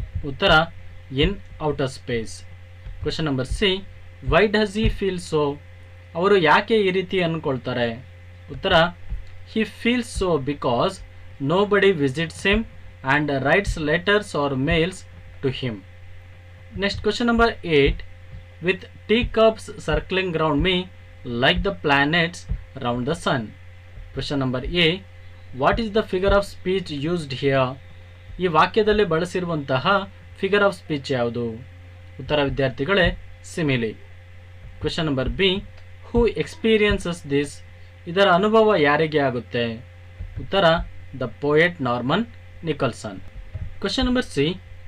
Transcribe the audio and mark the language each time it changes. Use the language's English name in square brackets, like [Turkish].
[English] ಉತ್ತರ in outer space. Question number C. Why does he feel so? [Kannada] ಅವರು ಯಾಕೆ ಈ ರೀತಿ ಅಂದ್ಕೊಳ್ತಾರೆ? [English] ಉತ್ತರ he feels so because nobody visits him and writes letters or mails to him. Next question number 8. With teacups circling around me like the planets around the sun. Question number A. What is the figure of speech used here? [Kannada] ಈ ವಾಕ್ಯದಲ್ಲಿ ಬಳಸಿರುವಂತಹ figure of speech ಯಾವುದು? ಉತ್ತರ ವಿದ್ಯಾರ್ಥಿಗಳೇ [English] Simile. Question number B. Who experiences this? [Kannada] ಇದರ ಅನುಭವ ಯಾರಿಗೆ ಆಗುತ್ತೆ? [English] ಉತ್ತರ the poet Norman Nicholson. Question number C.